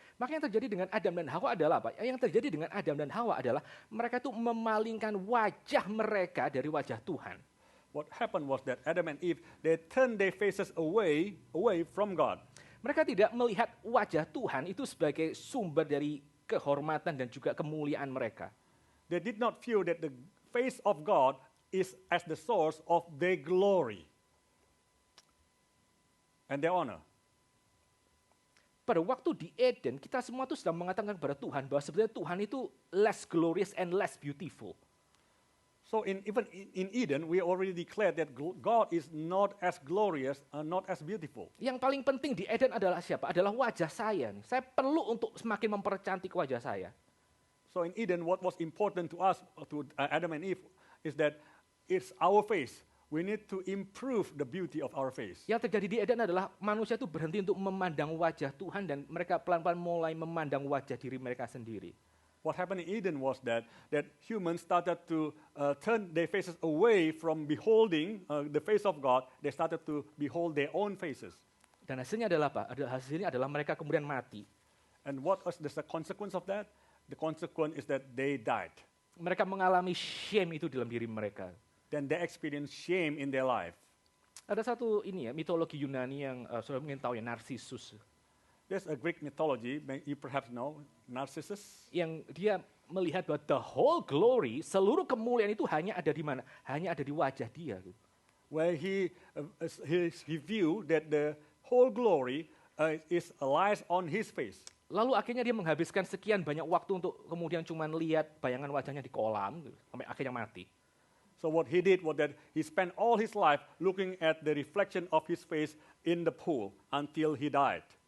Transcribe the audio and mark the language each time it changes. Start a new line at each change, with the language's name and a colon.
Indonesian: maka yang terjadi dengan Adam dan Hawa adalah apa? Yang terjadi dengan Adam dan Hawa adalah mereka itu memalingkan wajah mereka dari wajah Tuhan.
English: what happened was that Adam and Eve, they turned their faces away from God.
Indonesian: Mereka tidak melihat wajah Tuhan itu sebagai sumber dari kehormatan dan juga kemuliaan mereka.
English: They did not feel that the face of God is as the source of their glory and their honor.
Indonesian: Pada waktu di Eden, kita semua tuh sudah mengatakan kepada Tuhan bahwa sebenarnya Tuhan itu
English: less glorious and less beautiful. So even in Eden, we already declared that God is not as glorious and not as beautiful.
Indonesian: Yang paling penting di Eden adalah siapa? Adalah wajah saya. Saya perlu untuk semakin mempercantik wajah saya.
English: So in Eden, what was important to us, to Adam and Eve, is that it's our face. We need to improve the beauty of our face.
Indonesian: Yang terjadi di Eden adalah manusia itu berhenti untuk memandang wajah Tuhan dan mereka pelan-pelan mulai memandang wajah diri mereka sendiri.
English: What happened in Eden was that humans started to turn their faces away from beholding the face of God. They started to behold their own faces.
Indonesian: Dan hasilnya adalah apa? Hasilnya adalah mereka kemudian mati.
English: And what was the consequence of that? The consequence is that they died.
Indonesian: Mereka mengalami shame itu dalam diri mereka.
English: Then they experienced shame in their life.
Indonesian: Ada satu mitologi Yunani yang saudara mungkin tahu ya, Narcissus.
English: There's a Greek mythology, you perhaps know, Narcissus.
Indonesian: Yang dia melihat bahwa
English: the whole glory,
Indonesian: seluruh kemuliaan itu hanya ada di mana? Hanya ada di wajah dia.
English: Where he viewed that the whole glory lies on his face.
Indonesian: Lalu akhirnya dia menghabiskan sekian banyak waktu untuk kemudian cuma lihat bayangan wajahnya di kolam, sampai akhirnya mati.
English: So what he did was that he spent all his life looking at the reflection of his face in the pool until he died.